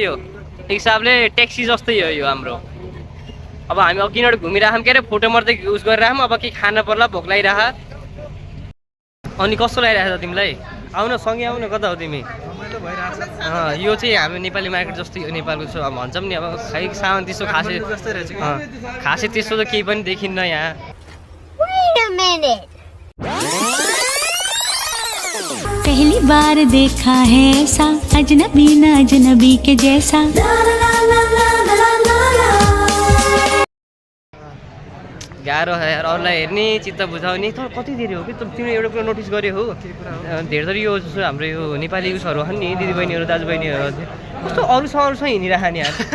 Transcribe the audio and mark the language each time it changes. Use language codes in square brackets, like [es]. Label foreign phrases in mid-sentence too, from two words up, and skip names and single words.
[ne] यो हिसाबले ट्याक्सी जस्तै हो यो हाम्रो। अब हामी अघिबाट घुमिरहेछौँ के अरे, फोटो मात्रै युज गरिरहेछौँ। अब के खान पर्ला, भोक लागिरह। अनि कस्तो लागिरहेछ तिमीलाई? आउन सँगै आउन, कता हो तिमी? यो चाहिँ हाम्रो नेपाली मार्केट जस्तै हो, नेपालको छ भन्छौँ नि। अब खै सामान त्यस्तो खासै त्यस्तो त केही पनि देखिन्न यहाँ। [hi] पहली बार देखा है ऐसा, अजनबी न अजनबी के जैसा। [ne] गाह्रो छ यार अरूलाई हेर्ने, चित्त बुझाउने। तर कति धेरै हो कि तिमीले एउटा कुरा नोटिस गर्यो हो, धेरै थरी यो जस्तो हाम्रो यो नेपाली उसहरू छन् नि, दिदीबहिनीहरू दाजुबहिनीहरू कस्तो अरूसँग हिँडिरहेको नि यार।